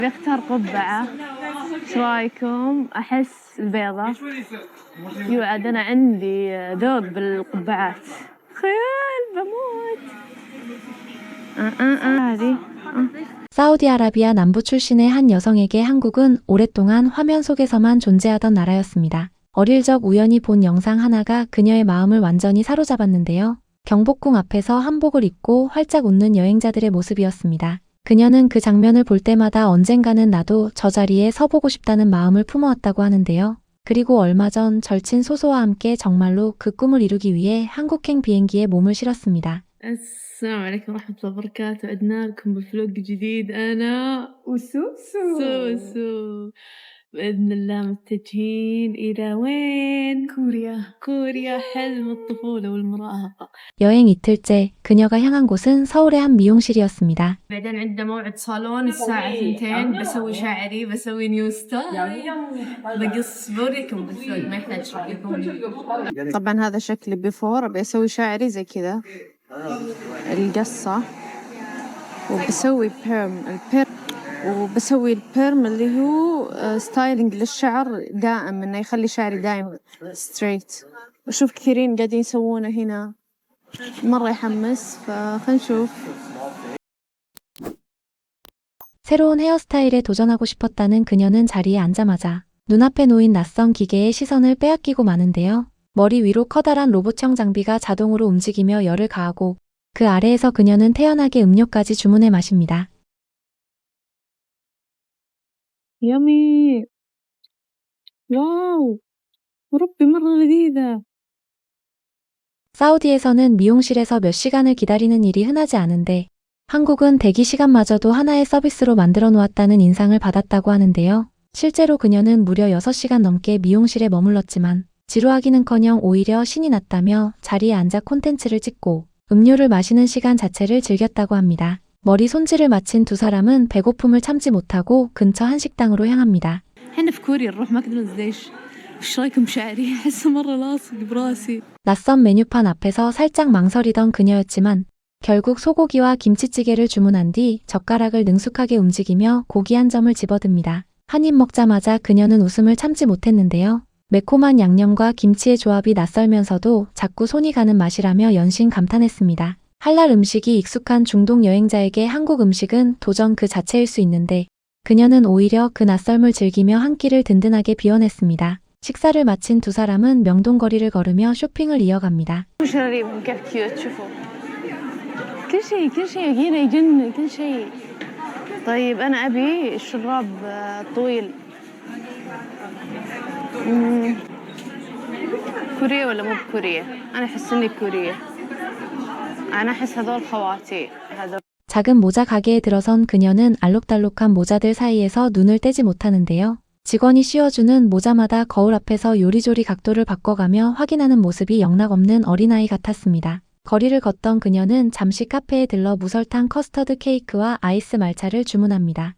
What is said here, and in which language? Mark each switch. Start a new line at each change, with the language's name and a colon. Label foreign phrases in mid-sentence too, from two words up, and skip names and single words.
Arabic: بختار قبعة. ايش رايكم؟ احس البيضة. يوعد انا عندي ذوق بالقبعات. خيال بموت. هذه
Korean: 사우디아라비아 남부 출신의 한 여성에게 한국은 오랫동안 화면 속에서만 존재하던 나라였습니다. 어릴 적 우연히 본 영상 하나가 그녀의 마음을 완전히 사로잡았는데요. 경복궁 앞에서 한복을 입고 활짝 웃는 여행자들의 모습이었습니다. 그녀는 그 장면을 볼 때마다 언젠가는 나도 저 자리에 서보고 싶다는 마음을 품어왔다고 하는데요. 그리고 얼마 전 절친 소소와 함께 정말로 그 꿈을 이루기 위해 한국행 비행기에 몸을 실었습니다.
Arabic: السلام عليكم ورحمة الله وبركاته. عدنا لكم بفلوق جديد أنا وسوسو بإذن الله متجهين إلى وين؟ كوريا حلم الطفولة والمراهقة.
Korean: 여행 이틀째 그녀가 향한 곳은 서울의 한 미용실이었습니다.
Arabic: بعدين عندنا موعد صالون الساعة 2 بسوي شعري بسوي
English: new style
Arabic: بقص بوريكم بالفلوق ما يحتاج تشوفوني. طبعا هذا شكلي بيفور. أبي أسوي شعري زي كذا القصة وبسوي وبسوي البيرم اللي هو ستايلينج للشعر دائم انه يخلي شعري دائم ستريت. وشوف كثيرين قاعدين يسوونه هنا مرة يحمس فخلنا نشوف.
Korean: 새로운 헤어스타일에 도전하고 싶었다는 그녀는 자리에 앉자마자 눈앞에 놓인 낯선 기계의 시선을 빼앗기고 마는데요. 머리 위로 커다란 로봇형 장비가 자동으로 움직이며 열을 가하고 그 아래에서 그녀는 태연하게 음료까지 주문해 마십니다.
English: yummy wow
Arabic: وربي مرة لذيذة.
Korean: 사우디에서는 미용실에서 몇 시간을 기다리는 일이 흔하지 않은데 한국은 대기 시간마저도 하나의 서비스로 만들어 놓았다는 인상을 받았다고 하는데요. 실제로 그녀는 무려 6시간 넘게 미용실에 머물렀지만 지루하기는커녕 오히려 신이 났다며 자리에 앉아 콘텐츠를 찍고 음료를 마시는 시간 자체를 즐겼다고 합니다. 머리 손질을 마친 두 사람은 배고픔을 참지 못하고 근처 한식당으로 향합니다.
Arabic: احنا في كوريا نروح ماكدونالدز ليش؟ ايش رايكم شعري؟ احسه مرة لاصق براسي.
Korean: 낯선 메뉴판 앞에서 살짝 망설이던 그녀였지만 결국 소고기와 김치찌개를 주문한 뒤 젓가락을 능숙하게 움직이며 고기 한 점을 집어듭니다. 한 입 먹자마자 그녀는 웃음을 참지 못했는데요. 매콤한 양념과 김치의 조합이 낯설면서도 자꾸 손이 가는 맛이라며 연신 감탄했습니다. 할랄 음식이 익숙한 중동 여행자에게 한국 음식은 도전 그 자체일 수 있는데 그녀는 오히려 그 낯설음을 즐기며 한 끼를 든든하게 비워냈습니다. 식사를 마친 두 사람은 명동거리를 걸으며 쇼핑을 이어갑니다.
Arabic: كل شيء هنا يجنن كل شيء. طيب أنا أبي شراب طويل. كورية ولا مو بكورية؟ أنا أحس إني كورية. أنا أحس هذول خواتي.
Korean: 작은 모자 가게에 들어선 그녀는 알록달록한 모자들 사이에서 눈을 떼지 못하는데요. 직원이 씌워주는 모자마다 거울 앞에서 요리조리 각도를 바꿔가며 확인하는 모습이 영락없는 어린아이 같았습니다. 거리를 걷던 그녀는 잠시 카페에 들러 무설탕 커스터드 케이크와 아이스 말차를 주문합니다.